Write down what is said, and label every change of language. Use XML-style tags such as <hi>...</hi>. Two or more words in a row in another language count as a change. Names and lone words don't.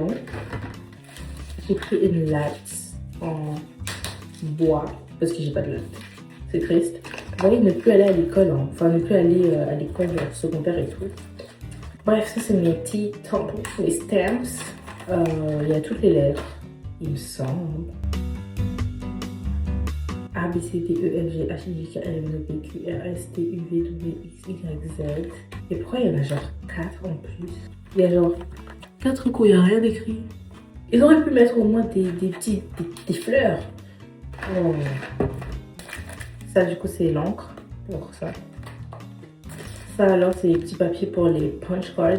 <fr>J'ai pris une latte en bois parce que j'ai pas de latte. C'est triste. Vous voyez, ne plus aller à l'école, hein. Enfin ne plus aller à l'école secondaire et tout. Bref, ça c'est mes petits tampons, les stamps. Il y a toutes les lettres, il me semble. A, B, C, D, E, F, G, H, I, J, K, L, M, N, O, P, Q, R, S, T, U, V, W, X, Y, Z. Et pourquoi il y en a genre 4 en plus? Il y a genre 4 coups, il n'y a rien d'écrit. Ils auraient pu mettre au moins des fleurs. Oh. Ça du coup c'est l'encre pour ça. Ça alors c'est les petits papiers pour les</fr> <en>punch cards.</en>